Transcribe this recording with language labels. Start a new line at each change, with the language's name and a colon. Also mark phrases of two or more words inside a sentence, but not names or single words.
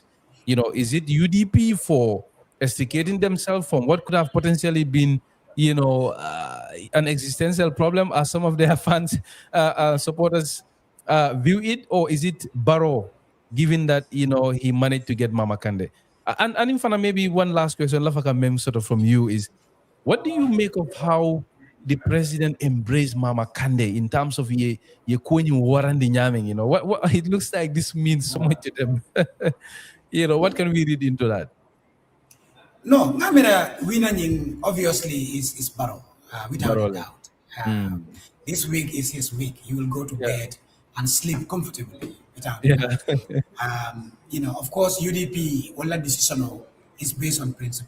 English: You know, is it UDP for extricating themselves from what could have potentially been, you know, an existential problem as some of their fans, supporters view it, or is it Barrow? Given that, you know, he managed to get Mama Kandeh. And in fact, maybe one last question, Lafaka Mem, sort of from you is, what do you make of how the president embraced Mama Kandeh in terms of
Mandingo: ye kwenye warandi nyaming,
English: you know? What it looks like this means so much to them. You know, what can we read into that? No, ngamira winning obviously is Barrow, without a doubt. This week is his week. He will go to bed and sleep comfortably. You know, of course, UDP, all that decision is based on principle.